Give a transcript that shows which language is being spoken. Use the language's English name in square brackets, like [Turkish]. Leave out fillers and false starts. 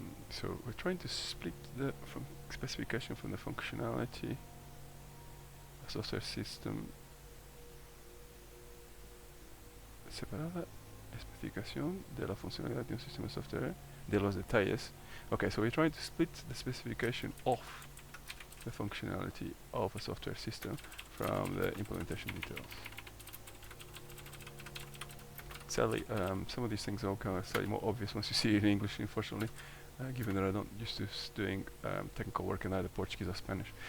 [English] So we're trying to split the specification from the functionality of software system. [Spanish] Separar la especificación de la funcionalidad de un sistema de software de los detalles. [English] Okay, so we're trying to split the specification of the functionality of a software system from the implementation details. Sadly, some of these things are kind of slightly more obvious once you see it in English, unfortunately, given that I'm not used to doing technical work in either Portuguese or Spanish.